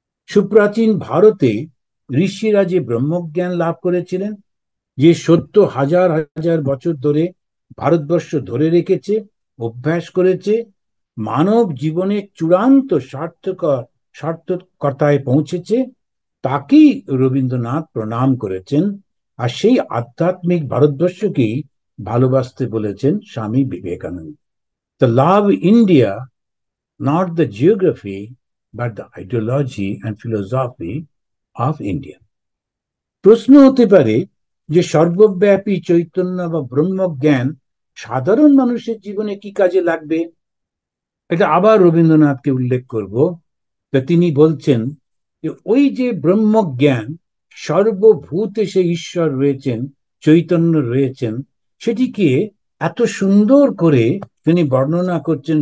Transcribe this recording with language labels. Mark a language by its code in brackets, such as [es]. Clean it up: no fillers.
[bn] সুপ্রাচীন ভারতে ঋষিরা যে ব্রহ্মজ্ঞান লাভ করেছিলেন, যে সত্য হাজার হাজার বছর ধরে ভারতবর্ষ ধরে রেখেছে, অভ্যাস করেছে, মানব জীবনের চূড়ান্ত সার্থকতায় পৌঁছেছে, তাকেই রবীন্দ্রনাথ প্রণাম করেছেন। আর সেই আধ্যাত্মিক ভারতবর্ষকেই ভালোবাসতে বলেছেন স্বামী বিবেকানন্দ। [en] তো love India, not the geography, but the ideology and philosophy of India. [bn] প্রশ্ন হতে পারে যে সর্বব্যাপী চৈতন্য বা ব্রহ্মজ্ঞান সাধারণ মানুষের জীবনে কি কাজে লাগবে, এটা আবার রবীন্দ্রনাথকে উল্লেখ করব। তা তিনি বলছেন যে ওই যে ব্রহ্মজ্ঞান, সর্বভূতে সে ঈশ্বর রয়েছেন, চৈতন্য রয়েছেন, সেটিকে এত সুন্দর করে তিনি বর্ণনা করছেন।